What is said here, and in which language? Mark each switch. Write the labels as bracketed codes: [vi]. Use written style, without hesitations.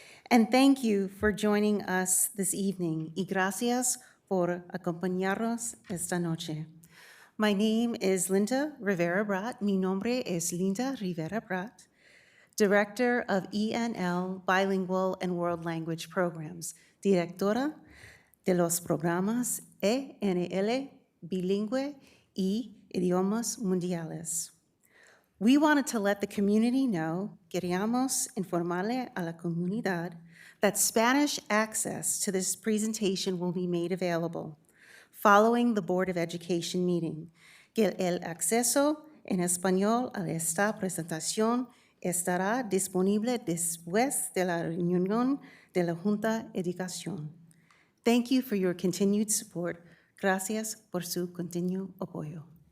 [en] And thank you for joining us this evening. [es] Y gracias por acompañarnos esta noche. [en] My name is Linda Rivera Brat. [es] Mi nombre es Linda Rivera Brat, [en] Director of ENL Bilingual and World Language Programs, [es] Directora de los programas ENL Bilingüe y Idiomas Mundiales. [en] We wanted to let the community know, [es] queríamos informarle a la comunidad, [en] that Spanish access to this presentation will be made available following the Board of Education meeting, [es] que el acceso en español a esta presentación estará disponible después de la reunión de la Junta de Educación. [en] Thank you for your continued support. [es] Gracias por su continuo apoyo.